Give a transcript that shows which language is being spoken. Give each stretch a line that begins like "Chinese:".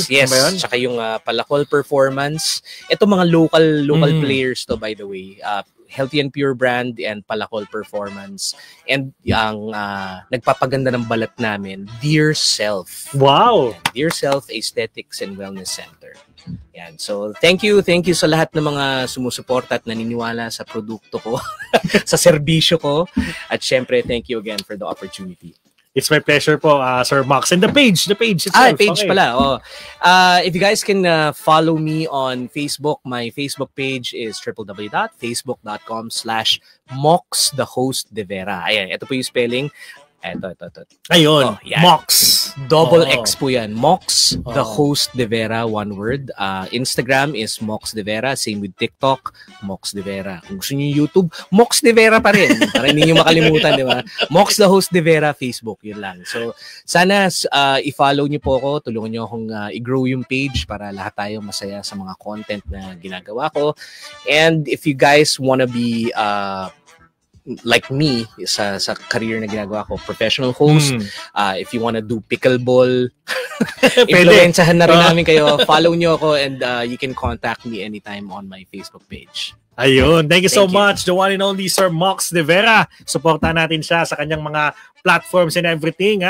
Filipino: Yes. Tsaka yung Palakol Performance. Ito mga local players to, by the way.
English: Healthy and Pure brand and Palakol Performance.
Filipino: And yung nagpapaganda ng balat namin, Dear Self.
English: Wow! Dear Self Aesthetics and Wellness Center.
Filipino: Yan. So, thank you sa lahat ng mga sumusuporta at naniniwala sa produkto ko, sa serbisyo ko.
English: At syempre, thank you again for the opportunity. It's my pleasure po, Sir Mox. And the page itself. Page pala. Oh. If you guys can follow me on Facebook, my Facebook page is www.facebook.com/Mox the Host de Vera.
Filipino: Ayan, ito po yung spelling. Ito. Ayun, Mox.
English: Double X po yan. Mox, the Host de Vera, one word. Instagram is Mox de Vera. Same with TikTok, Mox de Vera.
Filipino: Kung gusto niyo YouTube, Mox de Vera pa rin. Para hindi niyo makalimutan, di ba? Mox, the Host de Vera, Facebook. Yun lang. So, sana i-follow niyo po ako. Tulungan niyo akong i-grow yung page para lahat tayo masaya sa mga content na ginagawa ko.
English: And if you guys wanna be like me sa career na ginagawa ko, professional host, if you wanna do pickleball, influensyahan na rin namin kayo. Follow nyo ako, and you can contact me anytime on my Facebook page. Ayun, thank you so much, the one and only Sir Mox de Vera.
Filipino: Supportan natin siya sa kanyang mga platforms and everything.